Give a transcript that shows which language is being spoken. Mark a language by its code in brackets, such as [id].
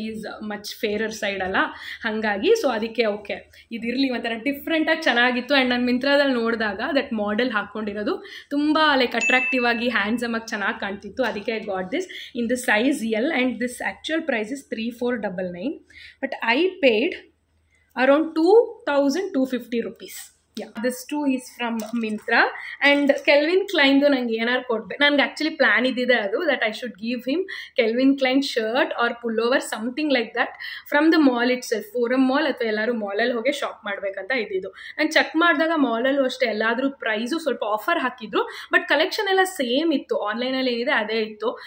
[en] is much fairer side [kn] ಅಲ್ಲ, ಹಾಗಾಗಿ so ಅದಕ್ಕೆ ಓಕೆ ಇದಿರಲಿ, ಒಂಥರ ಡಿಫ್ರೆಂಟಾಗಿ ಚೆನ್ನಾಗಿತ್ತು. ಆ್ಯಂಡ್ ನಾನು ಮಿಂತ್ರಾದಲ್ಲಿ ನೋಡಿದಾಗ ದಟ್ ಮಾಡೆಲ್ ಹಾಕ್ಕೊಂಡಿರೋದು ತುಂಬ ಲೈಕ್ ಅಟ್ರಾಕ್ಟಿವ್ ಆಗಿ ಹ್ಯಾಂಡ್ಸಮ್ ಆಗಿ ಚೆನ್ನಾಗಿ ಕಾಣ್ತಿತ್ತು. [en] ಅದಕ್ಕೆ I got this in the size L, and this actual price is 3499, but I paid around 2250 rupees. Yeah, this too is from Myntra. [kn] And Calvin Klein do nange ಏನಾರು ಕೊಡ್ಬೇಕು, ನನಗೆ actually plan ಇದ್ದಿದೆ ಅದು, [en] that I should give him Calvin Klein shirt or pullover something like that from the mall itself, [kn] forum mall ಅಥವಾ ಎಲ್ಲರೂ ಮಾಲಲ್ಲಿ ಹೋಗಿ shop ಮಾಡಬೇಕಂತ ಇದ್ದಿದ್ದು. ನಾನು ಚೆಕ್ ಮಾಡಿದಾಗ ಮಾಲಲ್ಲೂ ಅಷ್ಟೇ ಎಲ್ಲಾದರೂ ಪ್ರೈಸು ಸ್ವಲ್ಪ ಆಫರ್ ಹಾಕಿದ್ರು, ಬಟ್ ಕಲೆಕ್ಷನ್ ಎಲ್ಲ ಸೇಮ್ ಇತ್ತು, ಆನ್ಲೈನಲ್ಲಿ ಏನಿದೆ ಅದೇ ಇತ್ತು.